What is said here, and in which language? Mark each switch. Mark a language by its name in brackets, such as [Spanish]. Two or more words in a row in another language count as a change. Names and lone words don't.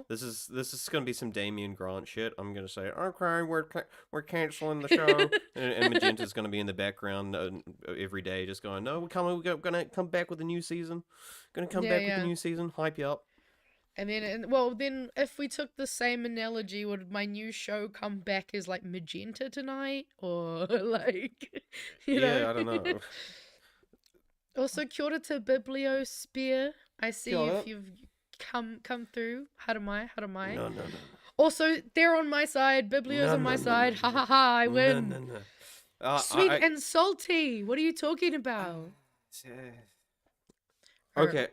[English] This is gonna be some Damien Grant shit. I'm gonna say, okay, we're canceling the show, and Magenta's gonna be in the background every day, just going, no, we're gonna come back with a new season. Gonna come back with a new season. Hype you up. And then, then if we took the same analogy, would my new show come back as like Magenta tonight, or like, you know? Yeah, I don't know. Also, [Māori] kia ora [English] to Biblio Spear. I see [Māori] Kia ora. [English] if you've come through. Haramai. No. Also, they're on my side. Biblio's on my side. Ha ha ha! I win. No. Sweet and salty. What are you talking about? Okay.